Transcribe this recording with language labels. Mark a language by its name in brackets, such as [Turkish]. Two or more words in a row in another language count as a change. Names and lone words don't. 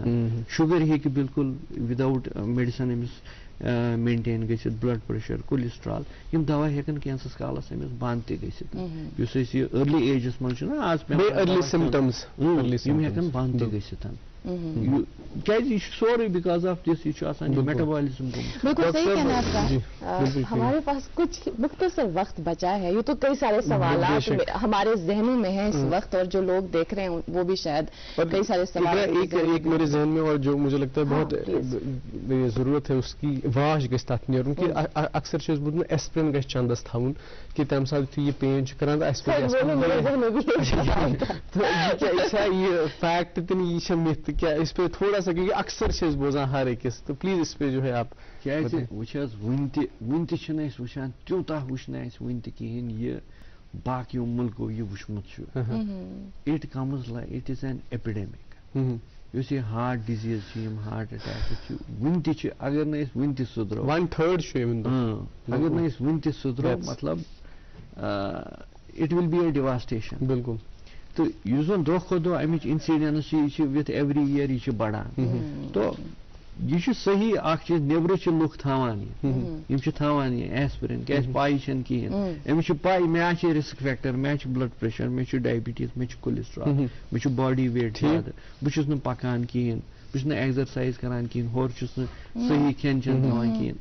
[Kashmiri] شُگر ہیٚکہِ بالکل [English] without medicine [Kashmiri] أمِس مینٹین گٔژھِتھ. بلڈ پریشر کولیسٹرال یِم دوا ہٮ۪کن کینٛژس کالس أمِس بنٛد تہِ گٔژھِتھ. یُس أسۍ یہِ [English] early ages [Kashmiri] منٛز چھُنہ آز یِم ہٮ۪کن بنٛد تہِ گٔژھِتھ. کیازِ یہ سورُے [English] because of this [Kashmiri] یہ آسان میٹابولزم. [Urdu] بالکل صحیح کہنا ہے آپ کا. ہمارے پاس کچھ مختصر وقت بچا ہے. یہ تو کئی سارے سوالات ہمارے ذہنوں میں ہیں اس وقت اور جو لوگ دیکھ رہے ہیں وہ بھی شاید کئی سارے سوالات ایک میرے ذہن میں اور جو مجھے لگتا ہے بہت ضرورت ہے اس کی [Kashmiri] واش گژھِ تتھ نیرُن کہ اکثر چھُ بوٗزمُت ایسپرین گژھِ چندس تھاوُن کہ تمہِ ساتہٕ یُتھُے یہِ پین چھُ کران یہ فیکٹ تہِ نہٕ یہِ چھےٚ مِتھ [Urdu] کیا اس پہ تھوڑا سا کیونکہ اکثر سے [Kashmiri] بوزان ہر أکِس [Urdu] تو پلیز اس پہ جو ہے آپ [Kashmiri] کیازِ وٕچھ حظ وُنہِ تہِ چھِنہٕ أسۍ وٕچھان تیوٗتاہ وٕچھنہٕ اَسہِ وُنہِ تہِ کِہیٖنۍ یہِ باقیو مُلکو یہِ وٕچھمُت چھُ. [English] it comes it is an epidemic. [Kashmiri] یُس یہِ [English] heart disease [Kashmiri] چھِ یِم ہارٹ اٹیکٕس چھِ وُنہِ تہِ چھِ اگر نہٕ أسۍ وُنہِ تہِ سُدرو 1/3 چھُ اگر نہٕ أسۍ وُنہِ تہِ سُدرو مطلب [English] it will be a devastation. [Kashmiri] بالکل. تو یُس زن دۄہ کھۄتہٕ دۄہ امِچ انسیڈنس چھِ یہِ چھِ [English] with every year [Kashmiri] یہِ چھِ بڑان. تو یہ چھُ صحیح اکھ چیٖز نیبرٕ چھِ لُکھ تھاوان یِم چھِ تھاوان یہِ ایسپرین کیازِ پاے چھنہٕ کِہیٖنۍ. أمِس چھِ پاے مےٚ چھِ [English] risk factor [Kashmiri] مےٚ چھِ بلڈ پریشر مےٚ چھُ ڈایبٹیٖز مےٚ چھُ کولیسٹرال مےٚ چھُ [English] body weight [Kashmiri] زیادٕ بہٕ چھُس نہٕ پکان کِہیٖنۍ بہٕ چھُس نہٕ ایگزرسایز کران کِہیٖنۍ ہورٕ چھُس نہٕ صحیح کھٮ۪ن چٮ۪ن کھٮ۪وان کِہیٖنۍ.